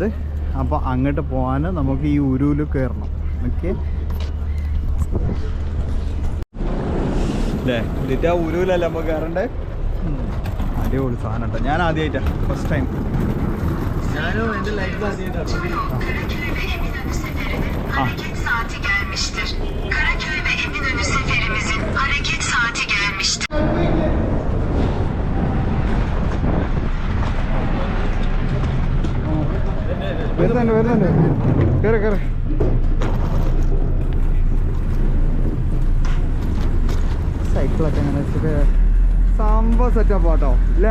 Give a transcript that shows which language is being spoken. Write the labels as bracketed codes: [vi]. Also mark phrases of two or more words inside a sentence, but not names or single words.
[ml] അപ്പോൾ അങ്ങോട്ട് പോകാൻ നമുക്ക് ഈ ഉരുവിൽ കയറണം. ഓക്കെ അല്ലേ? എന്നിട്ട് ആ ഉരുവിലല്ലേ നമ്മൾ കയറണ്ടേ? അടിപൊളി സാധനം കേട്ടോ. ഞാൻ ആദ്യമായിട്ടാണ്, [en] first time. [ml] ഞാനും എൻ്റെ ലൈഫിൽ ആദ്യമായിട്ടാണ്. [tr] Saati gelmiştir. Karaköy ve Eminönü seferimizin hareket saati gelmiştir. [ml] വരുന്നുണ്ട്. കയറി സൈക്കിളൊക്കെ അങ്ങനെ വെച്ചിട്ട് സംഭവം സെറ്റപ്പ് ആട്ടോ അല്ലേ?